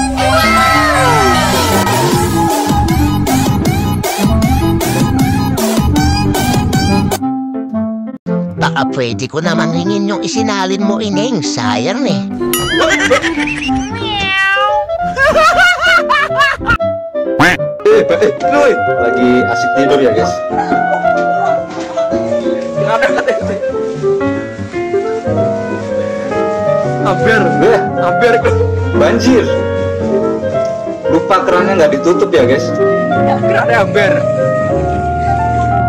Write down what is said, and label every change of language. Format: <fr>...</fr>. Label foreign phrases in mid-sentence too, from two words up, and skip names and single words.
<tl>Baka pwede ko namang hingin yung isinalin mo, Ineng. Sayang eh. Loy,</tl> <id>lagi asik tidur ya guys. Hampir banjir. Lupa kerannya nggak ditutup ya guys.</id>